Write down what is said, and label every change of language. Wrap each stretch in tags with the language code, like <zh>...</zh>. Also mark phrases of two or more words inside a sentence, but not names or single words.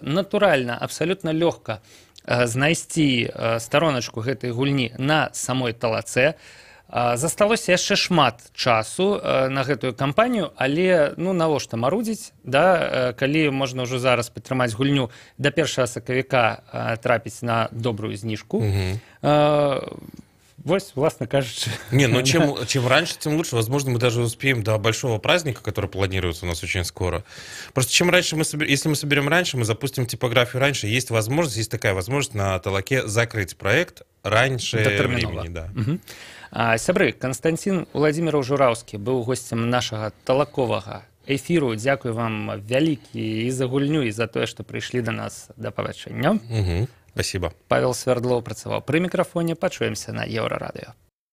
<be>Натуральна, абсалютна лёгка знайсці староначку гэтай гульні на самой Талацэ. Засталося яшчэ шмат часу на гэтую кампанію, але ну навошта марудзіць, да, калі можна ўжо зараз падтрымаць гульню да 1 сакавіка трапіць на добрую зніжку.</be> <ru>Вот, властно кажется. Не, ну чем раньше, тем лучше. Возможно, мы даже успеем до большого праздника, который планируется у нас очень скоро. Просто чем раньше если мы соберем раньше, мы запустим типографию раньше, есть такая возможность на Талаке закрыть проект раньше времени. Да.</ru> <be>Сябры, Константин Владимиров Жураўскі быў гостем нашага талаковага эфіру. Дзякуй вам вялікі і за гульню, і за тое, што прыйшлі да нас. Да пабачэння.</be> <ru>Спасибо.</ru> <be>Павел Свердлоў працаваў пры мікрафоне. Пачуемся на Еўрарадыё.</be>